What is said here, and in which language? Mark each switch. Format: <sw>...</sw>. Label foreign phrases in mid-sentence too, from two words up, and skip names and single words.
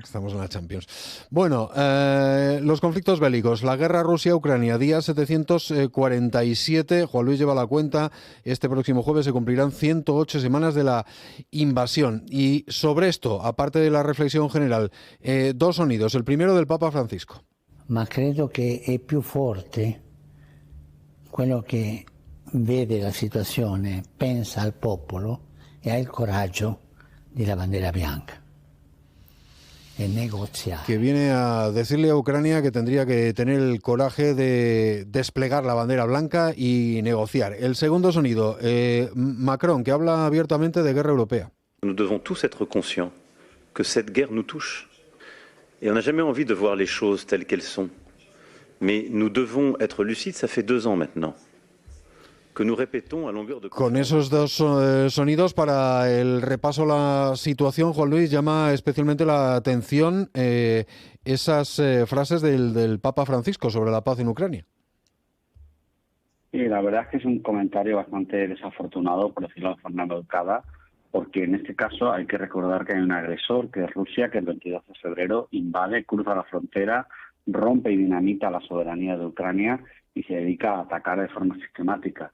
<es>Estamos en la Champions. Bueno, los conflictos bélicos, la guerra Rusia-Ucrania, día 747, Juan Luis lleva la cuenta, este próximo jueves se cumplirán 108 semanas de la invasión. Y sobre esto, aparte de la reflexión general, dos sonidos. El primero del Papa Francisco.</es> <it>Ma credo che è più forte quello che vede la situazione, pensa al popolo e ha il coraggio di la bandera bianca. E negoziare.</it> <es>Que viene a decirle a Ucrania que tendría que tener el coraje de desplegar la bandera blanca y negociar. El segundo sonido, Macron, que habla abiertamente de guerra europea.</es> <fr>Nous devons tous être conscients que cette guerre nous touche. Et on n'a jamais envie de voir les choses telles qu'elles sont. Mais nous devons être lucides, ça fait 2 ans maintenant. Que nous répétons à longueur de...</fr> <es>Con esos dos sonidos para el repaso a la situación, Juan Luis, llama especialmente la atención esas frases del Papa Francisco sobre la paz en Ucrania. Y la verdad es que es un comentario bastante desafortunado, por decirlo de forma educada, porque en este caso hay que recordar que hay un agresor, que es Rusia, que el 22 de febrero invade, cruza la frontera, rompe y dinamita la soberanía de Ucrania y se dedica a atacar de forma sistemática.</es>